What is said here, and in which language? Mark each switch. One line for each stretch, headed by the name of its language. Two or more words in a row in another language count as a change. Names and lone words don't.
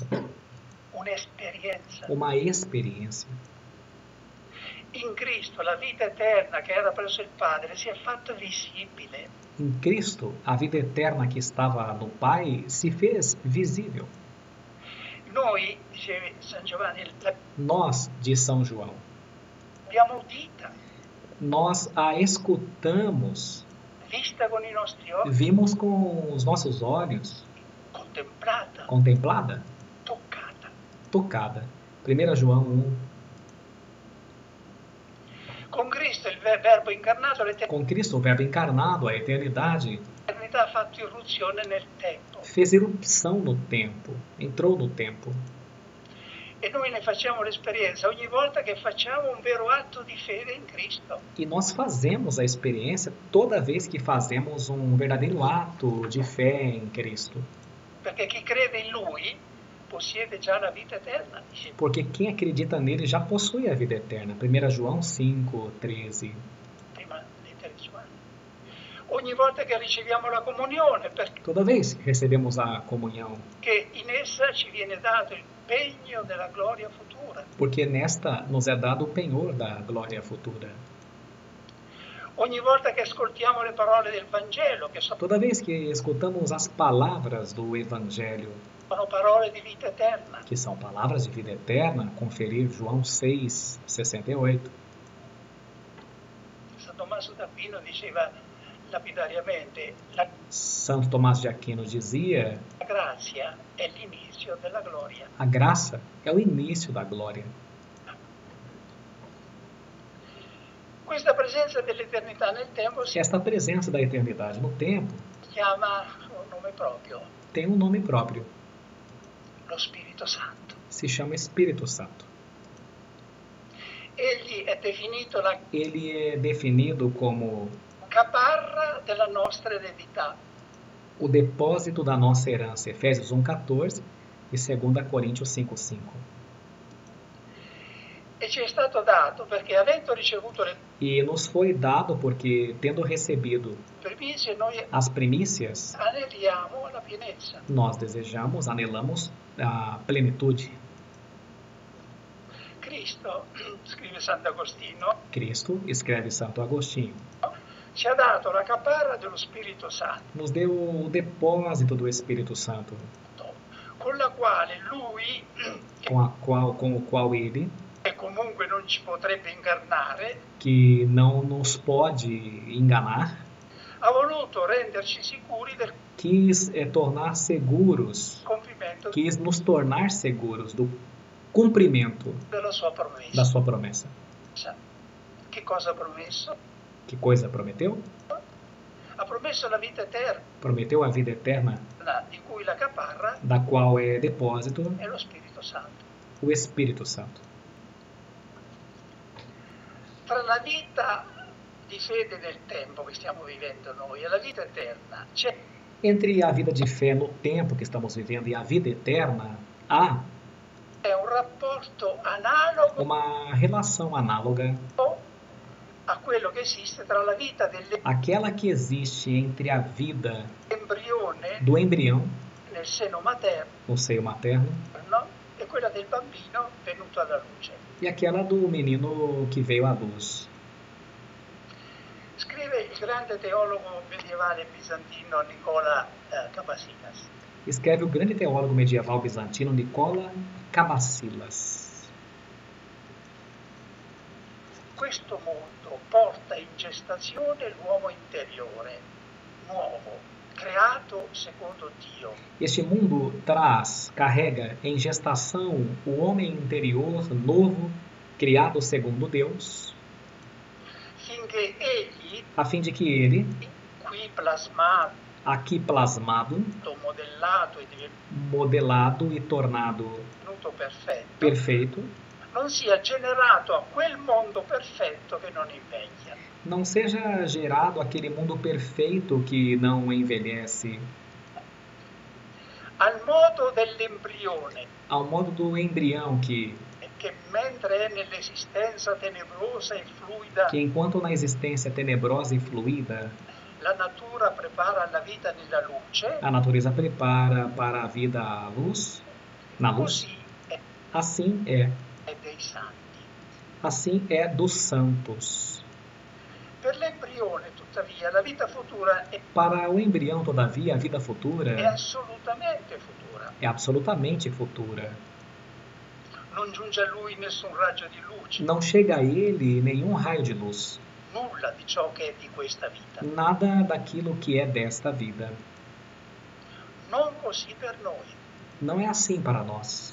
Italian: un'esperienza.
Portuguese: uma experiência.
Italian: In Cristo la vita eterna che era presso il Padre si è fatta visibile.
Portuguese: Em Cristo, a vida eterna que estava no Pai se fez visível.
Italian: Noi, dice San Giovanni,
Portuguese: Nós, diz São João,
Italian: l'abbiamo udita,
Portuguese: nós a escutamos,
Italian: vista con i nostri occhi,
Portuguese: vimos com os nossos olhos,
Italian: contemplata,
Portuguese: contemplada,
Italian: toccata.
Portuguese: tocada. 1 João 1.
Italian: Con Cristo il Verbo incarnato
Portuguese: Com Cristo, o Verbo encarnado, a eternidade,
Italian: l'eternità ha fatto irruzione nel tempo.
Portuguese: fez erupção no tempo, entrou no tempo.
Italian: E noi ne facciamo l'esperienza ogni volta che facciamo un vero atto di fede in Cristo.
Portuguese: E nós fazemos a experiência toda vez que fazemos um verdadeiro ato de fé em Cristo.
Italian: Perché chi crede in Lui possiede già la vita eterna. Dice.
Portuguese: Porque quem acredita nele já possui a vida eterna. 1 João 5,13.
Italian: Prima di Gesù. Ogni volta che riceviamo la comunione,
Portuguese: Toda vez que recebemos a comunhão,
Italian: perché in essa ci viene dato il pegno della gloria futura.
Portuguese: porque nesta nos é dado o penhor da glória futura.
Italian: Ogni volta che ascoltiamo le parole del Vangelo, che sono
Portuguese: Toda vez que escutamos as palavras do Evangelho,
Italian: parole di vita eterna,
Portuguese: que são palavras de vida eterna, conferir João 6,68.
Italian: San Tommaso d'Aquino diceva lapidariamente, la
Portuguese: Santo Tomás de Aquino dizia:
Italian: grazia è l'inizio della gloria.
Portuguese: a graça é o início da glória.
Italian: Questa presenza dell'eternità nel tempo si
Portuguese: Esta presença da eternidade no tempo
Italian: chiama un nome proprio,
Portuguese: tem um nome próprio,
Italian: lo Spirito Santo.
Portuguese: se chama Espírito Santo.
Italian: Egli è definito la
Portuguese: Ele é definido como
Italian: caparra della nostra eredità.
Portuguese: o depósito da nossa herança, Efésios 1,14 e 2 Coríntios 5,5.
Italian: E ci è stato dato perché avendo ricevuto le
Portuguese: E nos foi dado porque, tendo recebido
Italian: primizie, noi
Portuguese: as primícias,
Italian: aneliamo alla pienezza.
Portuguese: nós desejamos, anelamos a plenitude.
Italian: Cristo, scrive Sant'Agostino,
Portuguese: Cristo, escreve Santo Agostinho,
Italian: ci ha dato la caparra dello Spirito Santo,
Portuguese: nos deu o depósito do Espírito Santo,
Italian: con la quale Lui,
Portuguese: com o qual Ele,
Italian: che comunque non ci potrebbe ingannare,
Portuguese: que não nos pode enganar,
Italian: ha voluto renderci sicuri del
Portuguese: quis tornar seguros,
Italian: compimento
Portuguese: quis nos tornar seguros do cumprimento
Italian: della sua promessa.
Portuguese: da sua promessa.
Italian: Che cosa ha promesso?
Portuguese: Que coisa prometeu?
Italian: Ha promesso la vita eterna,
Portuguese: Prometeu a vida eterna,
Italian: di cui la caparra
Portuguese: da qual é depósito
Italian: è lo Spirito Santo.
Portuguese: o Espírito Santo.
Italian: Tra la vita di fede del tempo che stiamo vivendo noi e la vita eterna c'è
Portuguese: Entre a vida de fé no tempo que estamos vivendo e a vida eterna, há
Italian: un rapporto analogo
Portuguese: uma relação análoga
Italian: a quello che esiste tra la vita
Portuguese: àquela que existe entre a vida
Italian: dell'embrione
Portuguese: do embrião
Italian: nel seno materno
Portuguese: no seio materno
Italian: e quella del bambino venuto alla luce.
Portuguese: e aquela do menino que veio à luz.
Italian: Scrive il grande teologo medievale bizantino Nicola Cabasilas.
Portuguese: Escreve o grande teólogo medieval bizantino Nicola Cabasilas.
Italian: Questo mondo porta in gestazione l'uomo interiore, nuovo, creato secondo Dio.
Portuguese: Este mundo carrega em gestação o homem interior novo, criado segundo Deus,
Italian: Finché egli,
Portuguese: a fim de que ele,
Italian: qui plasmato,
Portuguese: aqui plasmado,
Italian: modellato e
Portuguese: modelado e tornado
Italian: divenuto perfetto,
Portuguese: perfeito,
Italian: non sia generato a quel mondo perfetto che non invecchia.
Portuguese: não seja gerado aquele mundo perfeito que não envelhece,
Italian: Al modo dell'embrione,
Portuguese: ao modo do embrião que
Italian: mentre è nell'esistenza tenebrosa e fluida,
Portuguese: que enquanto na existência tenebrosa e fluida,
Italian: la natura prepara la vita nella luce,
Portuguese: a natureza prepara para a vida à luz, na luz,
Italian: così
Portuguese: assim é.
Italian: è dei santi.
Portuguese: Assim é dos santos.
Italian: Per l'embrione, tuttavia, la vita futura
Portuguese: Para o embrião, todavia, a vida
Italian: è
Portuguese: futura
Italian: assolutamente futura.
Portuguese: é absolutamente futura.
Italian: Non giunge a lui nessun raggio di luce,
Portuguese: Não chega a ele nenhum raio de luz.
Italian: nulla di ciò che è di questa vita.
Portuguese: Nada daquilo que é desta vida.
Italian: Non così per noi.
Portuguese: Não é assim para nós.